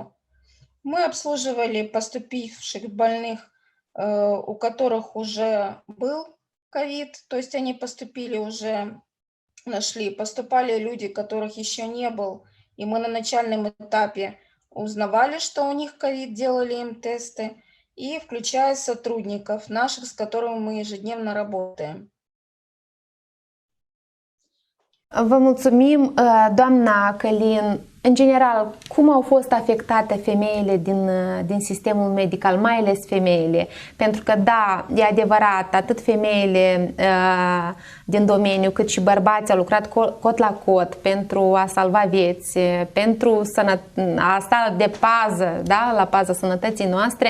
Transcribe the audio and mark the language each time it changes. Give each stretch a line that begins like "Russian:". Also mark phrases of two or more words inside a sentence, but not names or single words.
Russian: Мы обслуживали поступивших больных, у которых уже был ковид, то есть они поступили уже, нашли, поступали люди, которых еще не был, и мы на начальном этапе узнавали, что у них ковид, делали им тесты, и включая сотрудников наших, с которыми мы ежедневно работаем.
Romanian: Vă mulțumim, doamna Călin. În general, cum au fost afectate femeile din sistemul medical, mai ales femeile? Pentru că, da, e adevărat, atât femeile din domeniu, cât și bărbații au lucrat cot la cot pentru a salva vieți, pentru a sta de pază, da, la paza sănătății noastre.